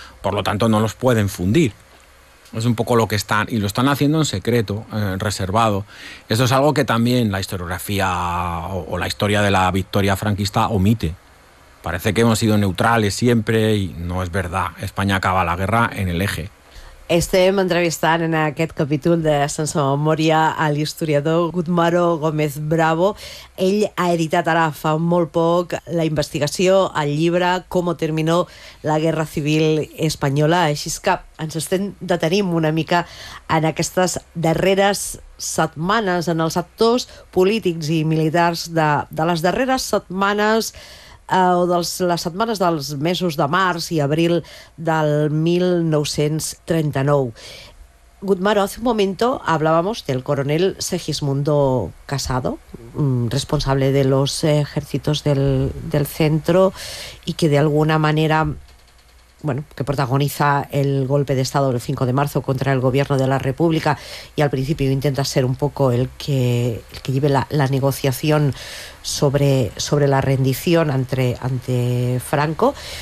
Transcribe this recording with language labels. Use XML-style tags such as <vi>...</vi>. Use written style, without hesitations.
<es>Por lo tanto, no los pueden fundir. Es un poco lo que están, y lo están haciendo en secreto, reservado. Eso es algo que también la historiografía o la historia de la victoria franquista omite. Parece que hemos sido neutrales siempre y no es verdad. España acaba la guerra en el Eje.</es> <ca>Estem entrevistant en aquest capítol de Sense Memòria a l'historiador Gutmaro Gómez Bravo. Ell ha editat ara fa molt poc la investigació, el llibre Cómo terminó la Guerra Civil Española, així que ens estem detenint una mica en aquestes darreres setmanes, en els actors polítics i militars de les darreres setmanes o de les setmanes dels mesos de març i abril del 1939.</ca> <es>Gutmaro, hace un momento hablábamos del coronel Segismundo Casado, responsable de los ejércitos del centro y que de alguna manera, bueno, que protagoniza el golpe de Estado el 5 de marzo contra el gobierno de la República y al principio intenta ser un poco el que lleve la negociación sobre la rendición ante Franco.</es>